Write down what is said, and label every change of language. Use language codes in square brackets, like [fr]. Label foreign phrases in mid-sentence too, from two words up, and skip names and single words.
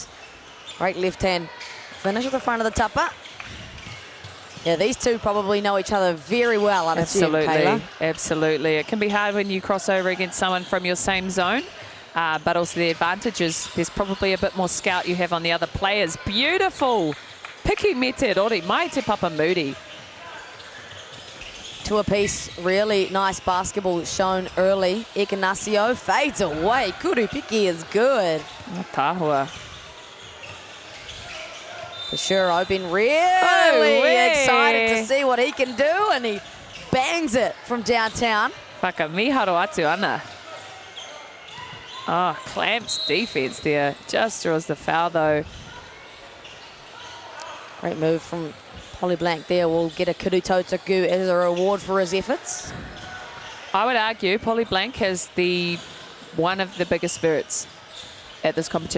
[en] Great left-hand finish at the front of the tupper. Yeah, these two probably know each other very well, I'd assume, Kayla. Absolutely. It can be hard when you cross over against someone from your same zone, but also the advantage is there's probably a bit more scout you have on the other players. Beautiful. [mi] Piki mete ori, mai te papa muri. [en] To a piece, really nice basketball shown early. Ekanasio fades away. [mi] Kuru Piki [en] is good. [mi] Tahua. [en] For sure, I've been really excited to see what he can do, and he bangs it from downtown. [mi] Whaka miharo atu ana. [en] Oh, clamps defense there. Just draws the foul, though. Great move from Polly Blank there. Will get a [mi] Kuru Totoku [en] as a reward for his efforts. I would argue Polly Blank has one of the biggest spirits at this competition.